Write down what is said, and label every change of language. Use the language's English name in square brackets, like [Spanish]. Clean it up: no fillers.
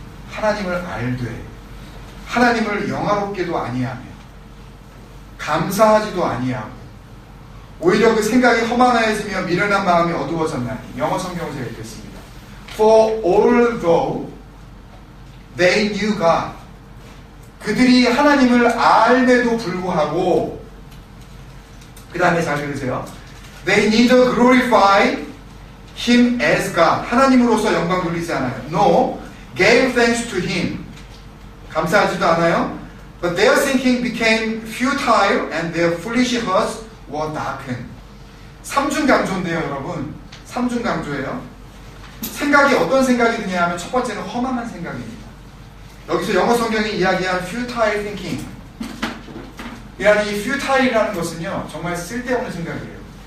[Korean] 하나님을 알되 하나님을 영화롭게도 아니하며 감사하지도 아니하고 오히려 그 생각이 허망하여지며 미련한 마음이 어두워졌나니. 영어 성경을 제가 읽겠습니다. [English] For although they knew God, [Korean] 그들이 하나님을 알매도 불구하고, 그 다음에 잘 들으세요. [English] They neither glorify Him as God, [Korean] 하나님으로서 영광 돌리지 않아요. [English] No, gave thanks to Him, [Korean] 감사하지도 않아요. [English] But their thinking became futile and their foolish hearts were darkened. [Korean] 삼중강조인데요, 여러분. 삼중강조예요. 생각이 어떤 생각이 드냐 하면 첫 번째는 허망한 생각입니다. 여기서 영어 성경이 이야기한 [English] futile thinking, [Korean] 이라는 이 futile-이라는 것은요, 정말 쓸데없는 생각이에요.